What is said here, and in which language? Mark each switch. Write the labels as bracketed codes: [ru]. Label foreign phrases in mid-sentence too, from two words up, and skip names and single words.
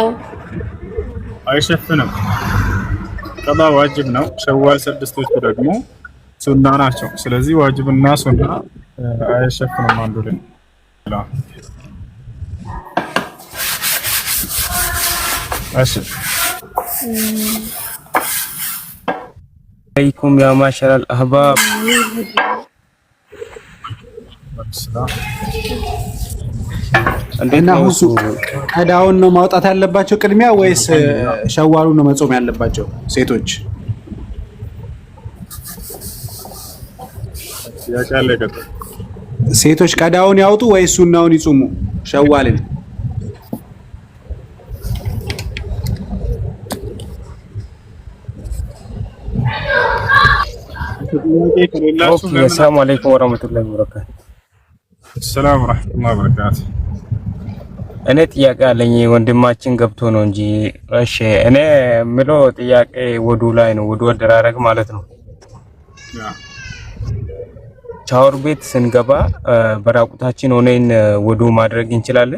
[am] አይሸፍንም። ቀዳ ዋጅብ ነው። ሸዋል ስድስቶቹ ደግሞ ሱና ናቸው። ስለዚህ ዋጅብና ሱና አይሸፍንም አንዱ ላይ እሺ [ar] عليكم يا معشر الأحباب. [am] እና ሁሱ ቀዳውን ነው ማውጣት ያለባቸው ቅድሚያ ወይስ ሸዋሉ ነው መጾም ያለባቸው ሴቶች? ሴቶች ቀዳውን ያውጡ ወይስ ሱናውን ይጾሙ? ሸዋልን [ar] السلام عليكم ورحمة الله وبركاته. السلام ورحمة الله وبركاته. [am] እኔ ጥያቄ አለኝ ወንድማችን ገብቶ ነው እንጂ። እሺ እኔ ምለው ጥያቄ ወዱ ላይ ነው፣ ወዱ አደራረግ ማለት ነው። ሻወር ቤት ስንገባ በራቁታችን ሆነን ወዱ ማድረግ እንችላለን?